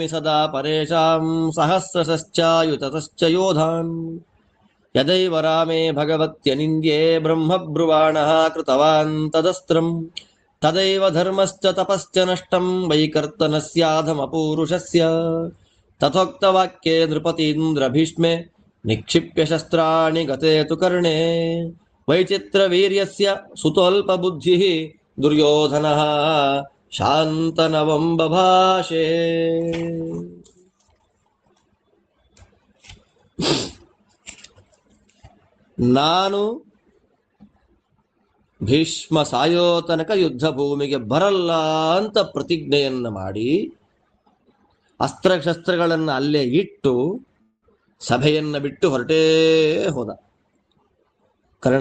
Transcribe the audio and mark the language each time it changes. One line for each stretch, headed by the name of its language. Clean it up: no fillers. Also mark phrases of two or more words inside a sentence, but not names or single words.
Sanskrit: ಸದಾ ಪರೇಷಾಂ ಸಹಸ್ರಶ್ಚಾಯುತತಶ್ಚ ಯೋಧಾನ್ ಯದೈವ ರಾಮೇ ಭಗವತ್ಯನಿಂದ್ಯೇ ಬ್ರಹ್ಮಬ್ರುವಾಣಃ ಕೃತವಾನ್ ತದಸ್ತ್ರಂ ತದೈವ ಧರ್ಮಶ್ಚ ತಪಶ್ಚ ನಷ್ಟಂ ವೈಕರ್ತನಸ್ಯಾಧಮಪೂರುಷಸ್ಯ ತಥೋಕ್ತವಾಕ್ಯೇ ನೃಪತೀಂದ್ರ ಭೀಷ್ಮೆ ನಿಕ್ಷಿಪ್ಯ ಶಸ್ತ್ರಾಣಿ ಗತೆ ತು ಕರ್ಣೇ ವೈಚಿತ್ರ ವೀರ್ಯಸ್ಯ ಸುತೋಲ್ಪ ಬುದ್ಧಿಃ ದುರ್ಯೋಧನಃ ಶಾಂತನವಂ ಬಭಾಷೆ.
Kannada: ನಾನು ಭೀಷ್ಮ ಸಾಯೋ ತನಕ ಯುದ್ಧ ಭೂಮಿಗೆ ಬರಲ್ಲ ಅಂತ ಪ್ರತಿಜ್ಞೆಯನ್ನ ಮಾಡಿ ಅಸ್ತ್ರಶಸ್ತ್ರಗಳನ್ನ ಅಲ್ಲೇ ಇಟ್ಟು ಸಭೆಯನ್ನ ಬಿಟ್ಟು ಹೊರಟೇ ಹೋದ ಕರ್ಣ.